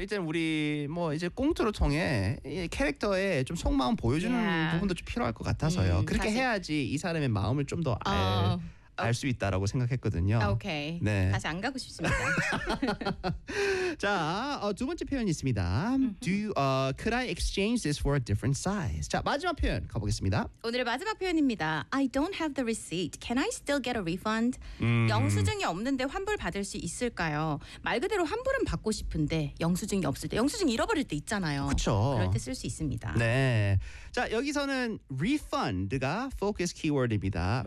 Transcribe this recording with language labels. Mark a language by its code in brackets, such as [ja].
[ko] 이제 우리 뭐 이제 꽁트로 통해 캐릭터에 좀 속마음 보여주는 yeah. 부분도 좀 필요할 것 같아서요. 그렇게 다시. 해야지 이 사람의 마음을 좀 더 알 수 있다라고 생각했거든요. 오케이. 네. 다시 안 가고 싶습니다. 자, 두 번째 표현이 있습니다. [en] Could I exchange this for a different size? [ko] 자, 마지막 표현 가보겠습니다. 오늘의 마지막 표현입니다. [en] I don't have the receipt. Can I still get a refund? [ko] 영수증이 없는데 환불 받을 수 있을까요? 말 그대로 환불은 받고 싶은데 영수증이 없을 때, 영수증 잃어버릴 때 있잖아요. 그렇죠. 그럴 때 쓸 수 있습니다. 네. 자, 여기서는 refund가 focus keyword입니다.